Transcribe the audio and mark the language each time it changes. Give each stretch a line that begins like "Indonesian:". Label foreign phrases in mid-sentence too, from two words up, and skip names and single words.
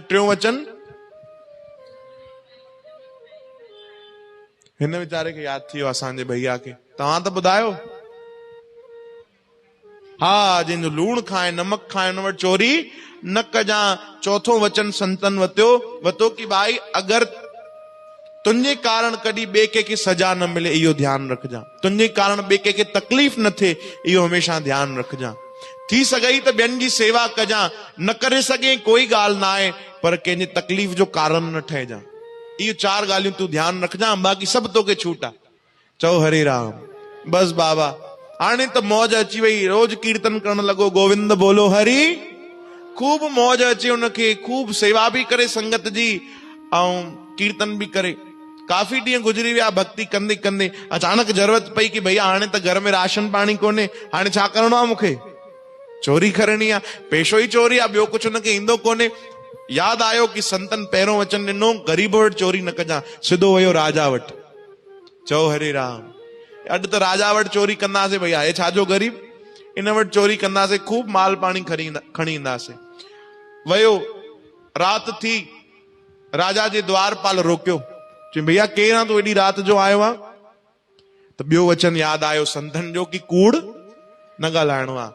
Sindhi: टियों वचन, हिन वीचारे खे यादि थी वियो असांजे भैया खे, तव्हां त ॿुधायो। हा, जंहिंजो लूणु खाए नमक खाए हुन वटि चोरी न कजां। चौथों वचन संतन वतो कि भाई अगर तुंहिंजे कारण कॾहिं ॿिए कंहिंखे सजा न मिले, इहो ध्यानु रखजां। तुंहिंजे कारण ॿिए कंहिंखे तकलीफ़ न थिए, इहो हमेशा ध्यानु रखजां। थी सघई त ॿियनि जी सेवा कजां, न करे सघे कोई ॻाल्हि न आहे, पर कंहिंजे तकलीफ़ जो कारण न ठहिजां। इहो 4 ॻाल्हियूं तूं ध्यानु रखजां, बाक़ी सभु तोखे छूट आहे। चओ हरे राम। बस बाबा हाणे त मौज अची वई, रोज कीर्तन करण लॻो, गोविंद बोलो हरि। खूब मौज अचे उनखे, खूब सेवा भी करे संगत जी ऐं कीर्तन भी करे। काफ़ी ॾींहं गुज़री विया भक्ति कंदे कंदे। अचानक ज़रूरत पई कि भैया हाणे त घर में राशन पाणी कोन्हे, हाणे छा करणो आहे? मूंखे चोरी करणी आहे, पेशो ई चोरी आहे, ॿियो कुझु हुनखे ईंदो कोन्हे। यादि आयो कि संतन पहिरियों वचन ॾिनो गरीब वटि चोरी न कजां, सिधो वियो राजा वटि। चओ हरे राम। अॼु त राजा वटि चोरी कंदासीं भैया, हे छाजो गरीब, इन वटि चोरी कंदासीं, खूब माल पाणी खणी ईंदासीं। वयो, राति थी, राजा जे द्वारपाल रोकियो, चई भैया केरु आहे तूं एॾी राति जो आयो आहे? त ॿियो वचन यादि आयो संतन जो कि कूड़ न ॻाल्हाइणो आहे।